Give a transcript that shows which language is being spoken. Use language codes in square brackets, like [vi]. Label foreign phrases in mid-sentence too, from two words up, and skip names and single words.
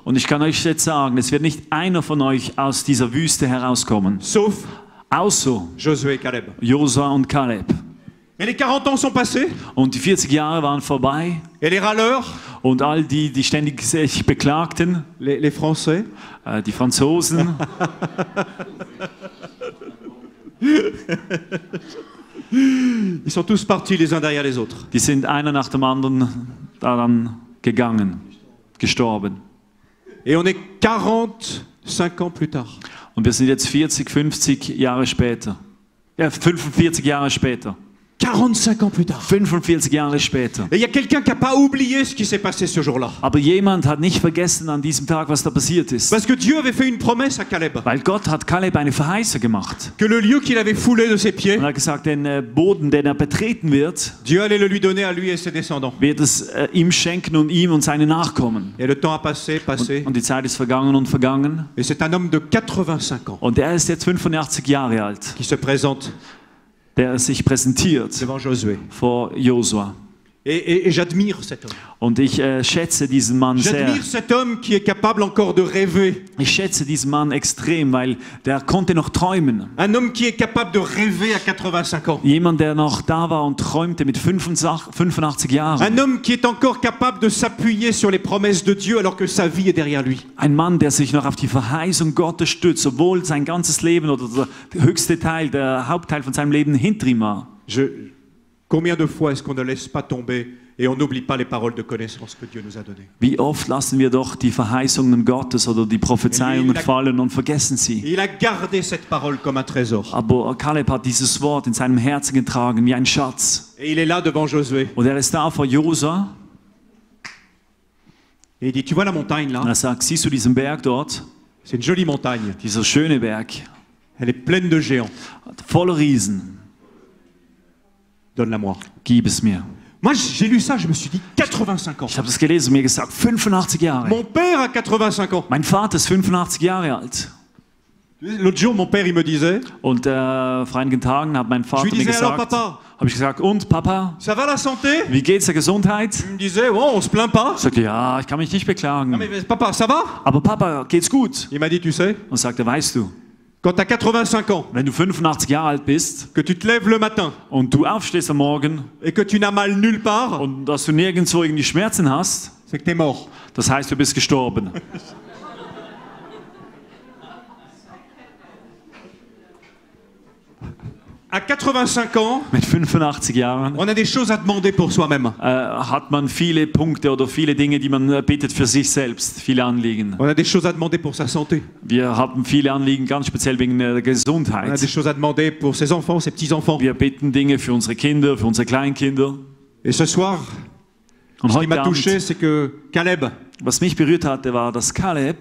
[de] Und ich kann euch jetzt sagen, es wird nicht einer von euch aus dieser Wüste herauskommen. [fr] Sauf [de] Außer [fr] Josué et Caleb. [de] Josua und Kaleb. [fr] Et les 40 ans sont passés. [de] Und die 40 Jahre waren vorbei. [fr] Et les râleurs, [de] Und all die, die ständig sich beklagten, [fr] les Français, [de] die Franzosen, [fr] ils sont tous partis les uns derrière les autres. [de] die sind einer nach dem anderen daran gegangen, gestorben. [fr] Et on est 45 ans plus tard. [de] Und wir sind jetzt 40, 50 Jahre später. Ja, 45 Jahre später. [fr] 45 ans plus tard. [de] 45 Jahre später. [fr] Et il y a quelqu'un qui n'a pas oublié ce qui s'est passé ce jour-là. [de] Aber jemand hat nicht vergessen an diesem Tag, was da passiert ist. [fr] Parce que Dieu avait fait une promesse à Caleb. [de] Weil Gott hat Kaleb eine Verheißung gemacht. [fr] Que le lieu qu'il avait foulé de ses pieds, [de] Und er hat gesagt, den Boden, den er betreten wird, [fr] Dieu allait le lui donner à lui et ses descendants. [de] wird es ihm schenken und ihm und seine Nachkommen. [fr] Et le temps a passé. [de] Und die Zeit ist vergangen und vergangen. [fr] Et c'est un homme de 85 ans [de] Und er ist jetzt 85 Jahre alt, [fr] qui se présente [de] der sich präsentiert [fr] devant Josué. [de] vor Josua. [fr] Et j'admire cet homme. [de] Und ich schätze diesen Mann sehr. [fr] J'admire cet homme qui est capable encore de rêver. [de] Ich schätze diesen Mann extrem, weil der konnte noch träumen. [fr] Un homme qui est capable de rêver à 85 ans. [de] Jemand, der noch da war und träumte mit 85 Jahren. [fr] Un homme qui est encore capable de s'appuyer sur les promesses de Dieu alors que sa vie est derrière lui. [de] Ein Mann, der sich noch auf die Verheißung Gottes stützt, obwohl sein ganzes Leben oder der höchste Teil, der Hauptteil von seinem Leben hinter ihm war. [fr] Combien de fois est-ce qu'on ne laisse pas tomber et on n'oublie pas les paroles de connaissance que Dieu nous a données? [de] Wie oft lassen wir doch die Verheißungen Gottes oder die Prophezeiungen fallen und vergessen sie. [fr] Il a gardé cette parole comme un trésor. [de] Aber Kaleb hat dieses Wort in seinem Herzen getragen wie ein Schatz. [fr] Et il est là devant Josué. [de] Und er ist da vor Josua. [fr] Et il dit, tu vois la montagne là? [de] Und er sagt, siehst du diesen Berg dort? [fr] C'est une jolie montagne. [de] Dieser schöne Berg, [fr] Elle est pleine de géants. [de] voller Riesen. [fr] Donne-la-moi. [de] Gib es mir. [fr] Moi, j'ai lu ça, je me suis dit, 85 ans. [de] Ich habe das gelesen und mir gesagt, 85 Jahre. [fr] Mon père a 85 ans. [de] Mein Vater ist 85 Jahre alt. [fr] L'autre jour, mon père, il me disait, [de] Und vor einigen Tagen hat mein [fr] je [de] Vater [fr] lui [de] mir [fr] disais, alors [de] gesagt, [fr] papa, [de] habe ich gesagt, und Papa, [fr] ça va la santé? [de] wie geht's der Gesundheit? [fr] Il me disait, oh, on se plaint pas. [de] Ich sagte, ja, ich kann mich nicht beklagen. [fr] Ah, mais papa, ça va? [de] Aber Papa, geht's gut? [fr] Il m'a dit, tu sais, [de] Und sagte, weißt du, [fr] quand tu as 85 ans, [de] wenn du 85 Jahre alt bist [fr] que tu te lèves le matin [de] und du aufstehst am Morgen [fr] et que tu n'as mal nulle part, [de] und dass du nirgendwo irgendwie Schmerzen hast, [fr] c'est que tu es mort. [de] das heißt, du bist gestorben. [fr] À 85 ans, [de] Mit 85 Jahren [fr] on a des choses à demander pour soi-même. [de] hat man viele Punkte oder viele Dinge, die man bittet für sich selbst, viele Anliegen. [fr] On a des choses à demander pour sa santé. [de] Wir haben viele Anliegen, ganz speziell wegen der [fr] On a [de] Gesundheit. [fr] des choses à demander pour ses enfants, ses petits-enfants. [de] Wir bitten Dinge für unsere Kinder, für unsere Kleinkinder. [fr] Et ce soir, [de] Und [fr] ce qui m'a [de] heute [fr] touché, [de] Abend, [fr] c'est que Caleb [de] was mich berührt hatte, war, dass Kaleb